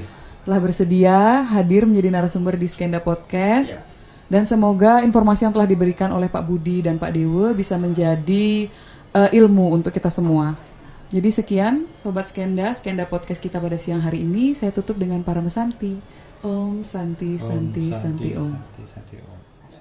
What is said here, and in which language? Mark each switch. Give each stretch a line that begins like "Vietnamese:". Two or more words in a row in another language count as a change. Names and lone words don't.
Indonesian: telah bersedia hadir menjadi narasumber di Skenda Podcast. Dan semoga informasi yang telah diberikan oleh Pak Budi dan Pak Dewa bisa menjadi ilmu untuk kita semua. Jadi sekian Sobat Skenda Podcast kita pada siang hari ini. Saya tutup dengan para mesanti.
Sanskrit: Om Santi Santi Santi Om. Santi Om.